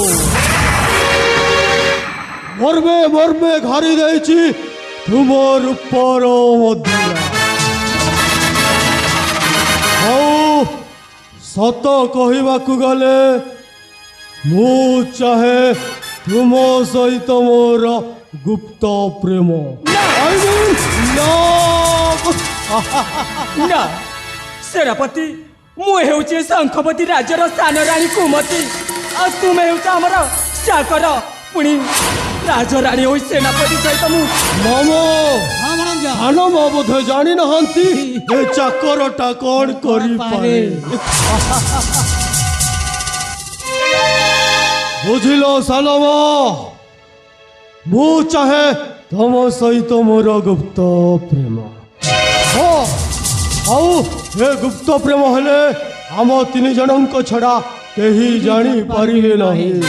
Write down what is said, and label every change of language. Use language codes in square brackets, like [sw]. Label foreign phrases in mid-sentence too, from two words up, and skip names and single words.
[or] ମର୍ମେ ମର୍ମେ ଘାରି ଦେଛି ତୁମ ରୂପର ମଧ୍ୟ ହଉ ସତ କହିବାକୁ ଗଲେ ମୁଁ ଚାହେଁ ତୁମ ସହିତ ମୋର ଗୁପ୍ତ ପ୍ରେମ [en] I mean, love. [or] ନା ସେନାପତି ମୁଁ ହେଉଛି ଶଙ୍ଖବତୀ ରାଜ୍ୟର ସାନ ରାଣୀ କୁମତୀ ଆ ତୁମେ ହେଉଛ ହମର ଚାକର ପୁଣି ରାଜରାଣୀ ହୋଇ ସେନାପତି ସହିତ ମୁଁ मामो ହଁ ଭଣଜା ସାନୋ ମୋ ବୋଧେ ଜାଣି ନାହାନ୍ତି ଏ ଚାକରଟା କଉଣ କରି ପାରେ ବୁଝିଲୋ ସାନୋ ମୋ ମୁଁ ଚାହେଁ ତମ ସହିତ ମୋର ଗୁପ୍ତ ପ୍ରେମ ହୋ ଆଉ ଏ ଗୁପ୍ତ ପ୍ରେମ ହେଲେ ଆମ ତିନି ଜଣଙ୍କ ଛଡ଼ା କେହି ଜାଣି ପାରିଲେ ନାହିଁ